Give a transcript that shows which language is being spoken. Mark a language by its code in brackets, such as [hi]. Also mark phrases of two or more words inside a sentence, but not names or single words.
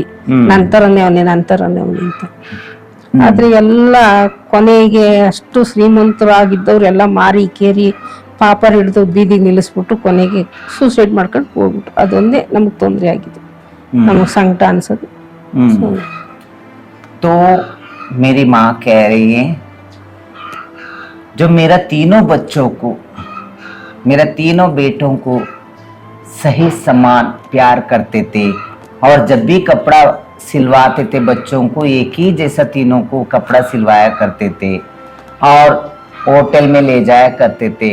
[kn] ನಂತರನೇ ಅವನೇ ಅಂತ. ಆದ್ರೆ ಎಲ್ಲ ಕೊನೆಗೆ ಅಷ್ಟು ಶ್ರೀಮಂತರಾಗಿದ್ದವ್ರೆಲ್ಲ ಮಾರಿ ಕೇರಿ ಪಾಪರ್ ಹಿಡಿದು ಬೀದಿಗೆ ನಿಲ್ಲಿಸ್ಬಿಟ್ಟು ಕೊನೆಗೆ ಸೂಸೈಡ್ ಮಾಡ್ಕೊಂಡು ಹೋಗ್ಬಿಟ್ಟು ಅದೊಂದೇ ನಮಗ್ ತೊಂದರೆ ಆಗಿದೆ, ನಮಗ್ ಸಂಕಟ ಅನ್ಸೋದು. [hi] तो मेरी माँ कह रही है जो मेरा तीनों बेटों को सही समान प्यार करते थे, और जब भी कपड़ा सिलवाते थे बच्चों को एक ही जैसा तीनों को कपड़ा सिलवाया करते थे, और होटल में ले जाया करते थे।